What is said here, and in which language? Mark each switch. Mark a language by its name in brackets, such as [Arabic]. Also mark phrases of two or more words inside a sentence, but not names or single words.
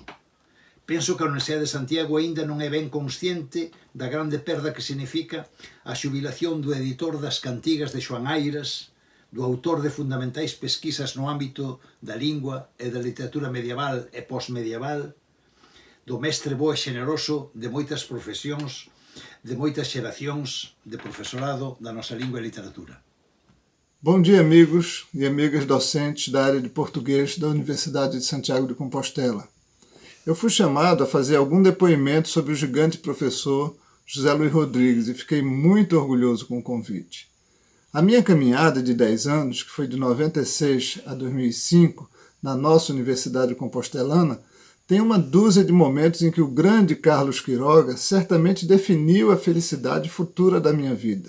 [Galician] Penso que a Universidade de Santiago aínda non é ben consciente da grande perda que significa a xubilación do editor das cantigas de Xoán Airas, do autor de fundamentais pesquisas no ámbito da lingua e da literatura medieval e postmedieval, do mestre bo e xeneroso de moitas profesións, de moitas xeracións de profesorado da nosa lingua e literatura. [Portuguese] Bom dia, amigos e amigas docentes da área de português da Universidade de Santiago de Compostela. Eu fui chamado a fazer algum depoimento sobre o gigante professor José Luís Rodrigues e fiquei muito orgulhoso com o convite. A minha caminhada de 10 anos, que foi de 96 a 2005, na nossa Universidade Compostelana, tem uma dúzia de momentos em que o grande Carlos Quiroga certamente definiu a felicidade futura da minha vida.